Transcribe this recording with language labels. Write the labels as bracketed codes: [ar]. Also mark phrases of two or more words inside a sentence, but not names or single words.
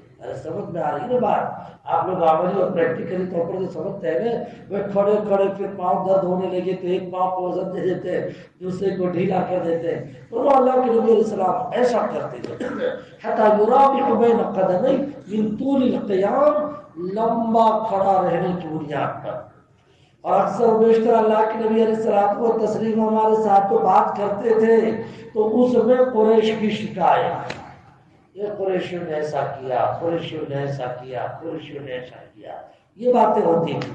[ur] سمجھ میں آ رہی ہے بات؟ آپ لوگ عملی اور پریکٹیکلی طور پر جو سمجھتے ہیں وہ کھڑے کھڑے پھر پاؤں درد ہونے لگے تو ایک پاؤں کو وزن دے دیتے، دوسرے کو ڈھیلا کر دیتے، تو وہ اللہ کے نبی [ar] علیہ السلام [ur] ایسا کرتے تھے۔ [ar] حتی یراوح بین قدمی من طول القیام، [ur] لمبا کھڑا رہنے کی بنیاد پر۔ اور اکثر و بیشتر اللہ کے نبی [ar] علیہ الصلوۃ والتسلیم [ur] ہمارے ساتھ تو بات کرتے تھے تو اس میں قریش کی شکایت، یہ قریشیوں نے ایسا کیا، قریشیوں نے ایسا کیا، قریشیوں نے ایسا کیا، یہ باتیں ہوتی تھی۔